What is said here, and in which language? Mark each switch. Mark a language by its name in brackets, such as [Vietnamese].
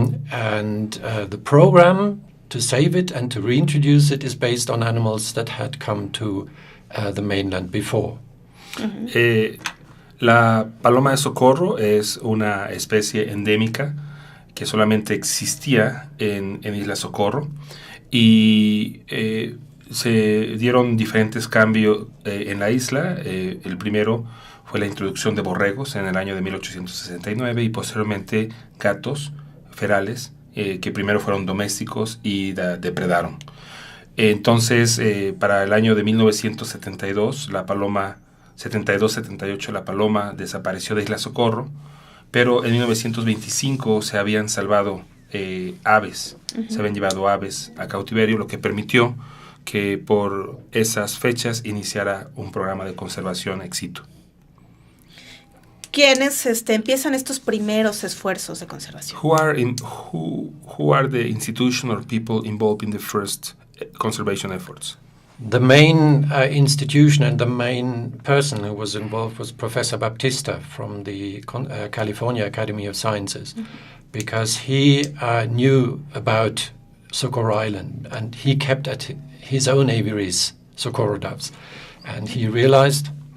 [English] The program to save it and to reintroduce it is based on animals that had come to the mainland before. Mm-hmm. [Spanish] La paloma de socorro es una especie endémica que solamente existía en Isla Socorro y se dieron diferentes cambios en la isla. El primero fue la introducción de borregos en el año de 1869 y posteriormente gatos ferales que primero fueron domésticos y depredaron. Entonces, para el año de 1972, la paloma 72-78, la paloma desapareció de Isla Socorro, pero en 1925 se habían salvado aves, se habían llevado aves a cautiverio, lo que permitió que por esas fechas iniciara un programa de conservación Ex-situ. ¿Quiénes empiezan estos primeros esfuerzos de conservación? [English] Who are the institution or people involved in the first conservation efforts? The main institution and the main person who was involved was Professor Baptista from the California Academy of Sciences, because he knew about Socorro Island and he kept at his own aviaries socorro doves, and he realized